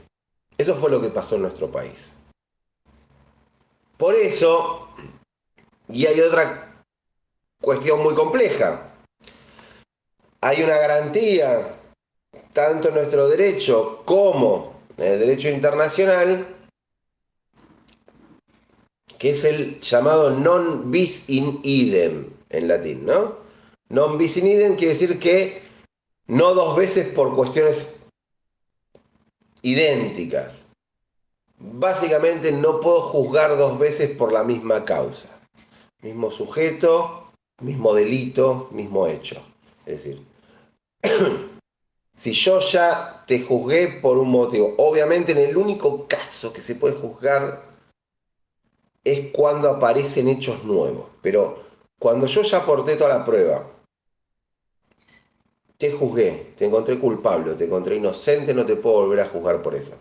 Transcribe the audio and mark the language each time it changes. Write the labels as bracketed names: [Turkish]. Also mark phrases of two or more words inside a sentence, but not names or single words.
[Spanish] Eso fue lo que pasó en nuestro país. Por eso, y hay otra cuestión muy compleja, hay una garantía, tanto en nuestro derecho como en el derecho internacional, que es el llamado [Latin] non bis in idem [Spanish] en latín, ¿no? [Latin] Non bis in idem [Spanish] quiere decir que no dos veces por cuestiones idénticas. Básicamente no puedo juzgar dos veces por la misma causa. Mismo sujeto, mismo delito, mismo hecho. Es decir, si yo ya te juzgué por un motivo, obviamente en el único caso que se puede juzgar es cuando aparecen hechos nuevos, pero cuando yo ya aporté toda la prueba, te juzgué, te encontré culpable, te encontré inocente, no te puedo volver a juzgar por eso.